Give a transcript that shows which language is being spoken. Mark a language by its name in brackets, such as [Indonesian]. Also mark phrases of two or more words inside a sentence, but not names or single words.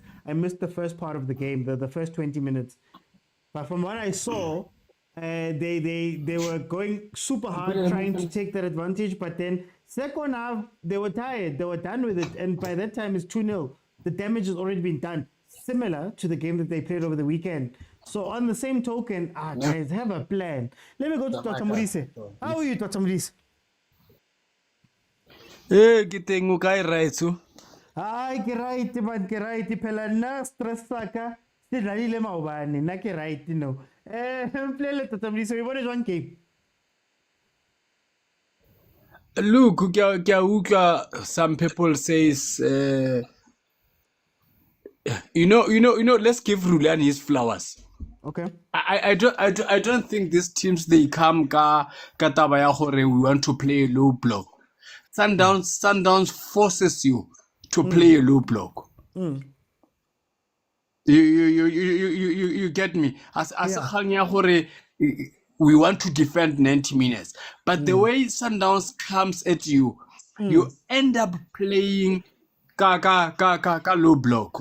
[English] I missed the first part of the game, the first 20 minutes. But from what I saw, they were going super hard trying to take that advantage. But then second half, they were tired. They were done with it. And by that time, it's 2-0. The damage has already been done. Similar to the game that they played over the weekend. So on the same token, guys, have a plan. Let me go to Dr. Modise. How are you, Dr. Modise? [Southern Sotho] Ke teng o kae raitso? Ai ke [English] right man [Southern Sotho] ke right phela nna stress saka se dlalile maobane nna ke right no plele Dr. Modise we bone jwang game. [English] Look, [Southern Sotho] ke a utlwa [English] some people says you know, let's give Rulani his flowers. Okay. I don't think these teams they come [Southern Sotho] ka taba ya gore [English] we want to play a low block. Sundowns forces you to play a low block. You get me? As [Southern Sotho] khanye gore [English] we want to defend 90 minutes, but the way Sundowns comes at you, you end up playing ka low block.